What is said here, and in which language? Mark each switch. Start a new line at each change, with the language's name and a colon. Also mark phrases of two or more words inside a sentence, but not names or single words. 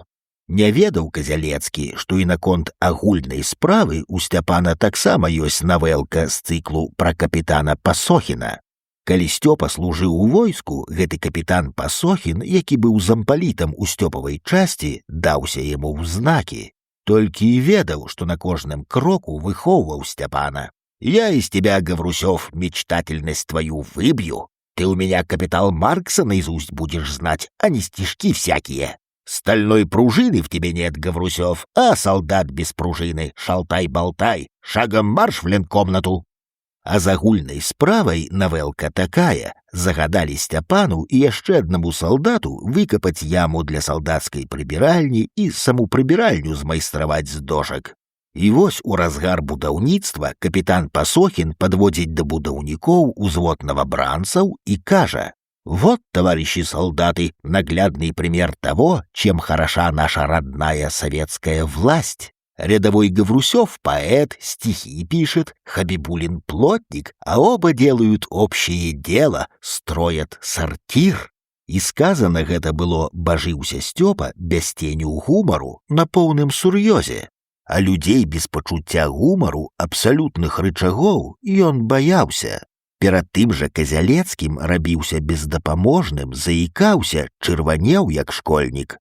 Belarusian: Не ведаў Казялецкі, што і наконт агульнай справы у Сцяпана таксама ёсць навэлка з цыклу пра капітана Пасохіна. Калі Сцёпа служыў у войску, гэты капітан Пасохін, які быў зампалітам у Сцёпавай часці, даўся яму ў знакі. Толькі і ведаў, што на кожным кроку выхоўваў Сцяпана.
Russian: «Я из тебя, Гаврусёв, мечтательность твою выбью. Ты у меня капитал Маркса наизусть будешь знать, а не стишки всякие. Стальной пружины в тебе нет, Гаврусёв, а солдат без пружины. Шалтай-болтай, шагом марш в ленкомнату».
Belarusian: А з агульнай справай навелка такая: загадалі Сцяпану і яшчэ аднаму салдату выкапаць яму для салдацкай прыбіральні і саму прыбіральню змайстраваць з дошак. І вось у разгар будаўніцтва капітан Пасохін падводзіць да будаўнікоў узвод новобранцаў і кажа:
Russian: «Вот, товарищи солдаты, наглядный пример того, чем хороша наша родная советская власть. Рядовой Гаврусёв — поэт, стихи пишет, Хабибулин — плотник, а оба делают общее дело, строят сортир».
Belarusian: І сказана гэта было, бажыўся Сцёпа, без теню гумару, на поўным сур'ёзе. А людзей без пачуцця гумару, абсалютных рычагоў, ён баяўся. Перад тым жа Казялецкім рабіўся бездапаможным, заікаўся, чырванеў як школьнік.